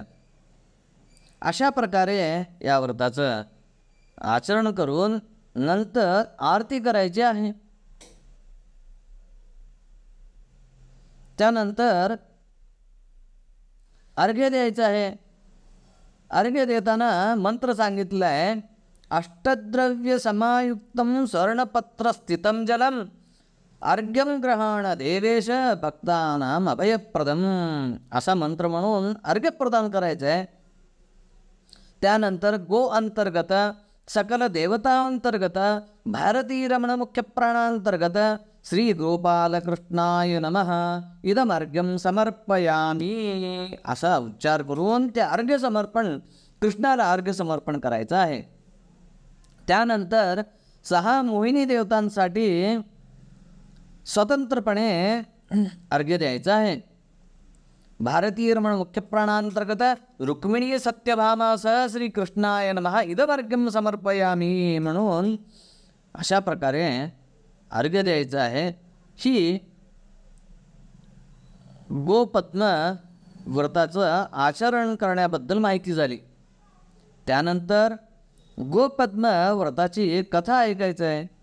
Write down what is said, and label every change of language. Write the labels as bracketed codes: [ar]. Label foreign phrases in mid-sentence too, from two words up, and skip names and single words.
[mr] अशा प्रकारे या व्रताचं आचरण करून नंतर आरती करायची आहे. त्यानंतर अर्घ्य द्यायचं आहे. अर्घ्य देताना मंत्र सांगितलं आहे, [sa] अष्टद्रव्य समायुक्तम स्वर्णपत्र स्थितम जलम अर्घ्यम ग्रहण देवेश भक्तानाम अभयप्रदम [mr] असा मंत्र म्हणून अर्घ्य प्रदान करायचं आहे. त्यानंतर गो अंतर्गत, [sa] सकल देवतांतर्गत, भारती रमण मुख्य प्राणांतर्गत श्री गोपालकृष्णाय नमः इदमर्घ्यम समर्पयामी [mr] असा उच्चार करून ते अर्घ्य समर्पण, कृष्णाला अर्घ्य समर्पण करायचं आहे. त्यानंतर 6 मोहिनी देवतांसाठी स्वतंत्रपणे अर्घ्य द्यायचं आहे. [sa] भारतीय रमण मुख्य प्राणांतर्गत रुक्मिणी सत्यभामासह श्रीकृष्णाय नमः इदमर्घ्यम समर्पयामी [mr] म्हणून अशा प्रकारे अर्घ्य द्यायचं आहे. ही गोपद्म व्रताचं आचरण करण्याबद्दल माहिती झाली. त्यानंतर गोपद्म व्रताची कथा ऐकायचं आहे.